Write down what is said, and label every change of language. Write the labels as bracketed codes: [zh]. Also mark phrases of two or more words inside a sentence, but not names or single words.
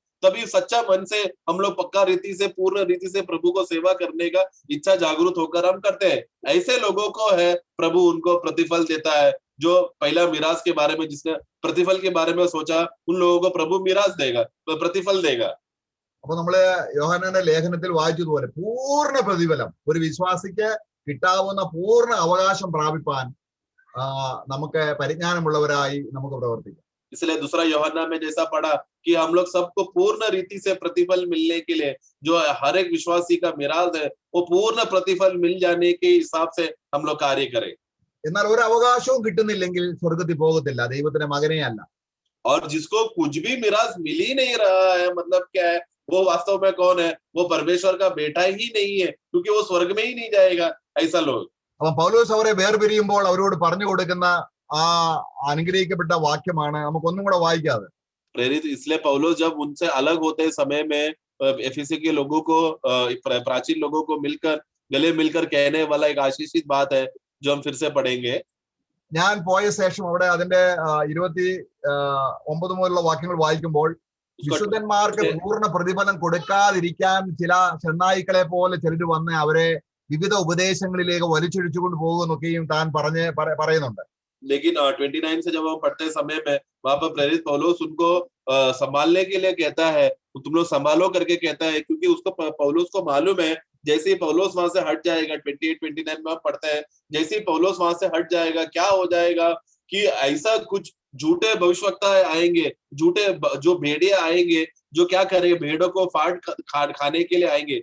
[hi] तभी सच्चा मन से हम लोग पक्का रीति से, पूर्ण रीति से प्रभु को सेवा करने का इच्छा जागरूक होकर हम करते हैं. ऐसे लोगों को है प्रभु उनको प्रतिफल देता है जो पहला मिरास के बारे में, जिसने प्रतिफल के बारे में सोचा, उन लोगों को प्रभु मिरास देगा, प्रतिफल देगा। [ml] അപ്പൊ നമ്മള് യോഹന്നാന്റെ ലേഖനത്തിൽ വായിച്ചതുപോലെ പൂർണ്ണ പ്രതിഫലം ഒരു വിശ്വാസിക്ക് കിട്ടാവുന്ന പൂർണ്ണ അവകാശം പ്രാപിപ്പാൻ നമുക്ക് പരിജ്ഞാനമുള്ളവരായി നമുക്ക് പ്രവർത്തിക്കാം. [hi] इसलिए दूसरा यूहन्ना में जैसा पढ़ा कि हम लोग सबको पूर्ण रीति से प्रतिफल मिलने के लिए, जो हर एक विश्वासी का मिराज है, वो पूर्ण प्रतिफल मिल जाने के हिसाब से हम लोग कार्य करें। [ml] എന്നാൽ ഒരു അവകാശവും കിട്ടുന്നില്ലെങ്കിൽ സ്വർഗത്തിൽ പോകത്തില്ല, ദൈവത്തിന്റെ മകനേ അല്ല. [hi] और जिसको कुछ भी मिराज मिल ही नहीं रहा है, मतलब क्या है, वो वास्तव में कौन है? वो परमेश्वर का बेटा ही नहीं है, क्योंकि वो स्वर्ग में ही नहीं जाएगा। ऐसा लोग, [ml] അപ്പൊ പൗലോസ് അവരെ വേർപിരിയുമ്പോൾ അവരോട് പറഞ്ഞു കൊടുക്കുന്ന ആ അനുഗ്രഹിക്കപ്പെട്ട വാക്യമാണ് നമുക്കൊന്നും കൂടെ വായിക്കാതെ. [hi] प्रेरित इसलिए पौलुस जब उनसे अलग होते समय में एफेसी के लोगों को, प्राचीन लोगों को मिलकर, गले मिलकर कहने वाला एक आशीषित बात है, जो हम फिर से पढ़ेंगे। [ml] ഞാൻ പോയ ശേഷം അവിടെ അതിന്റെ 29 മുതലുള്ള വാക്യങ്ങൾ വായിക്കുമ്പോൾ വിശുദ്ധന്മാർക്ക് പൂർണ്ണ പ്രതിഫലം കൊടുക്കാതിരിക്കാൻ ചില ചെന്നായ്ക്കളെ പോലെ ചിലർ വന്ന് അവരെ വിവിധ ഉപദേശങ്ങളിലേക്ക് വലിച്ചൊഴിച്ചുകൊണ്ട് പോകുന്നൊക്കെയും താൻ പറയുന്നുണ്ട്. [hi] लेकिन 29 से जब हम पढ़ते समय में वहां पर प्रेरित पौलुस उनको संभालने के लिए कहता है, तुम लोग संभालो करके कहता है, क्योंकि उसको पौलुस को मालूम है जैसे ही पौलुस वहां से हट जाएगा, 28-29 में हम पढ़ते हैं, जैसे ही पौलुस वहां से हट जाएगा, क्या हो जाएगा कि ऐसा कुछ झूठे भविष्यवक्ता आएंगे, झूठे जो भेड़िया आएंगे, जो क्या करेंगे, भेड़ों को खाने के लिए आएंगे।